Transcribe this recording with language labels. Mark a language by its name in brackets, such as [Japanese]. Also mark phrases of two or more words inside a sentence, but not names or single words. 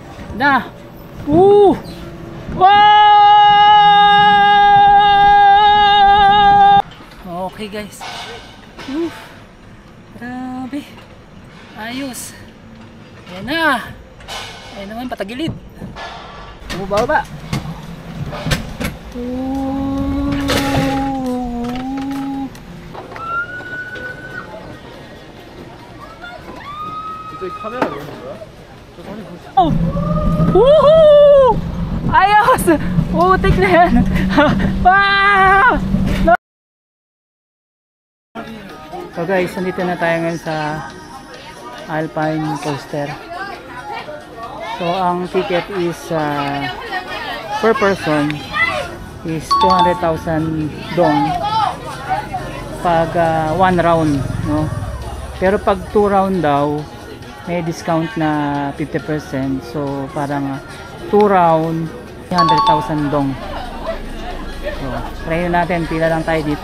[English] Na! Woo! Wow! Okay guys. Grabe. [Filipino] Ayos. Ayan na. Ayan naman, patagilid. Bumaba. [Korean] 저기 카메라 왜 있는 거야? 저 사진 보시. [Filipino] Woohoo! Ayos! Putik na yan! Wow! So guys, nandito na tayo ngayon sa Alpine Coaster. So ang [English] ticket is per person is [Filipino] 200,000 dong pag 1 round, no? Pero pag 2 round daw may discount na 50%, so parang 2 round 300,000 dong. So try natin, pila lang tayo dito.